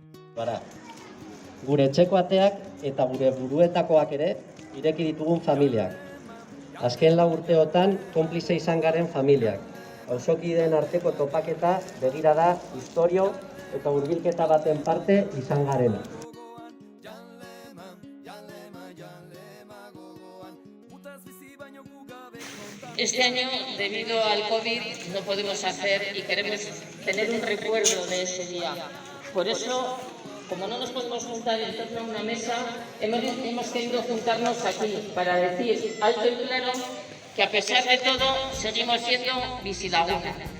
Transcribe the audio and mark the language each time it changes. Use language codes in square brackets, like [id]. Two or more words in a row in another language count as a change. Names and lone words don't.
[eu] Bara, gure etxeko ateak eta gure buruetakoak ere ireki ditugun familiak. Azken 4 urteotan konplize izan garen familiak. Auzokideen arteko topaketa begirada, istorio eta hurbilketa baten parte izan garena. [es] Este año, debido al COVID, no podemos hacer y queremos tener un recuerdo de ese día. Por eso, como no nos podemos juntar en torno a una mesa, hemos querido juntarnos aquí para decir alto y claro que a pesar de todo seguimos siendo Bisilaguna.